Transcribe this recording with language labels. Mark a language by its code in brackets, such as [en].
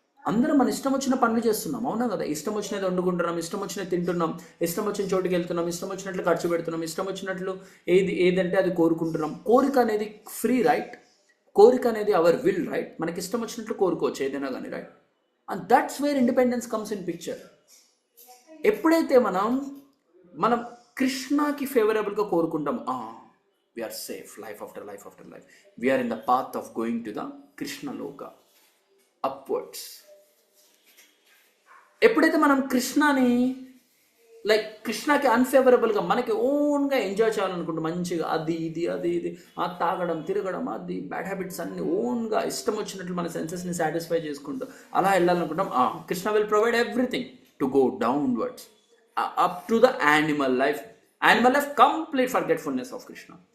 [te] అందరం మన ఇష్టం వచ్చిన పనులు చేస్తున్నాం, అవునా కదా? ఇష్టం వచ్చినది వండుకుంటున్నాం, ఇష్టం వచ్చినది తింటున్నాం, ఇష్టం వచ్చిన చోటుకి వెళ్తున్నాం, ఇష్టం వచ్చినట్లు ఖర్చు పెడుతున్నాం, ఇష్టం వచ్చినట్లు ఏదంటే అది కోరుకుంటున్నాం. కోరిక అనేది ఫ్రీ, రైట్? కోరిక అనేది అవర్ విల్, రైట్? మనకి ఇష్టం వచ్చినట్లు కోరుకోవచ్చు ఏదైనా కానీ, right? [en] And that's where independence comes in picture. [te] ఎప్పుడైతే మనం కృష్ణకి ఫేవరబుల్గా కోరుకుంటాం, [en] we are safe, life after life. We are in the path of going to the Krishna Loka, upwards. [te] ఎప్పుడైతే మనం కృష్ణని కృష్ణకి అన్ఫేవరబుల్గా మనకి ఓన్గా ఎంజాయ్ చేయాలనుకుంటాం, మంచిగా అది ఇది తాగడం, తిరగడం, అది బ్యాడ్ హ్యాబిట్స్ అన్ని ఓన్గా ఇష్టం వచ్చినట్లు మన సెన్సెస్ని సాటిస్ఫై చేసుకుంటాం, అలా వెళ్ళాలనుకుంటాం, [en] Krishna will provide everything to go downwards up to the animal life. Complete forgetfulness of Krishna.